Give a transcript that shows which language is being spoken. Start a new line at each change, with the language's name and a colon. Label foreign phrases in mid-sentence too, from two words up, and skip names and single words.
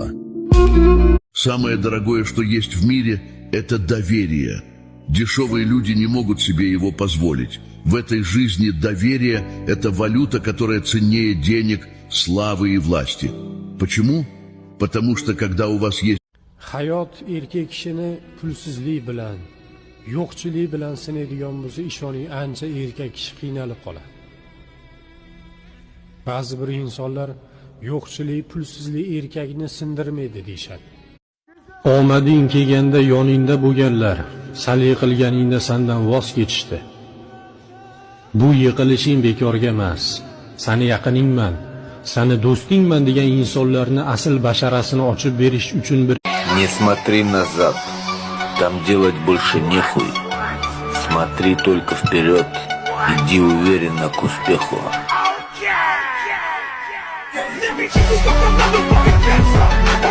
Russian: Самое дорогое, что есть в мире, это доверие. Дешевые люди не могут себе его позволить. В этой жизни доверие – это валюта, которая ценнее денег, славы и власти. Почему? Потому что когда у вас есть
Uzbek: Hayot erkak kishini pulsizlik bilan, yo'qchilik bilan sinaydigan bo'lsa, ishoning ancha erkak kishi qiynalib qoladi. Ba'zi bir insonlar yo'qchilik, pulsizlik erkakni sindirmaydi deyshadi. Omading kelganda yoningda bo'lganlar, sali qilganingda sendan voz kechishdi. Bu yiqilishing bekorga emas. Seni yaqiningman, seni do'stingman degan insonlarni asl basharasini ochib berish uchun bir
Russian: Не смотри назад, там делать больше нехуй. Смотри только вперед, иди уверенно к успеху.